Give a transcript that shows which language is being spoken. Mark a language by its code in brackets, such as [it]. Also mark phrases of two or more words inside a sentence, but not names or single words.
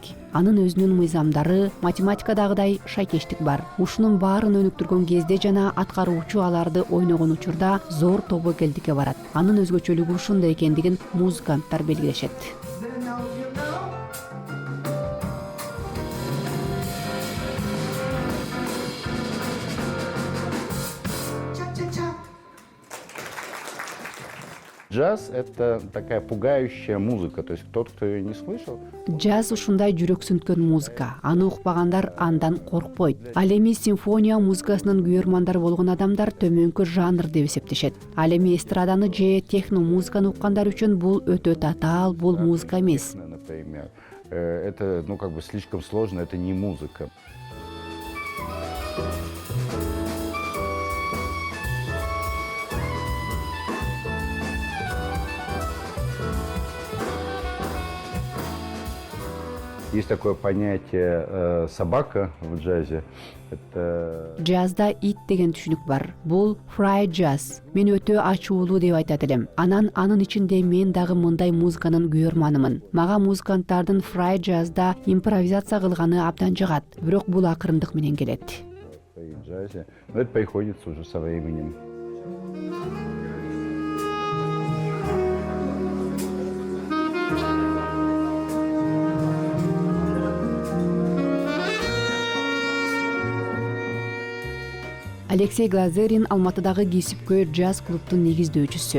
[ky] Анын өзүнүн мыйзамдары, математикадагыдай шайкештик бар. Ушунун баарын өнүктүргөн кезде жана аткаруучу аларды ойногон учурда зор тобокелдикке барат. Анын өзгөчөлүгү ушунда экендигин музыканттар белгилешет. [ru] Джаз — это такая пугающая музыка, то есть тот, кто ее не слышал. [ky] Джаз ушундай жүрөксүнткөн музыка. Аны укпагандар андан коркпойт. Ал эми симфония музыкасынын күйөрмандары болгон адамдар төмөнкү жанр деп эсептешет. Ал эми эстраданы же техно музыканы уккандар үчүн бул өтө татаал, бул музыка эмес. [ru] Например, это, слишком сложно, это не музыка. Есть такое понятие собака в джазе. Это... [ky] Джазда ит деген түшүнүк бар. Бул [en] free jazz. [ky] Мен өтө ачуулуу деп айтат элем. Анын ичинде мен дагы мындай музыканын күйөрманымын. Мага музыканттардын [en] free jazzда [ky] импровизация кылганы абдан жагат. Бирок бул акырындык менен келет. [ru] В джазе. Но это приходится уже со временем. [ky] Алексей Глазерин Алматыдагы кесипкөй джаз клубтун негиздөөчүсү.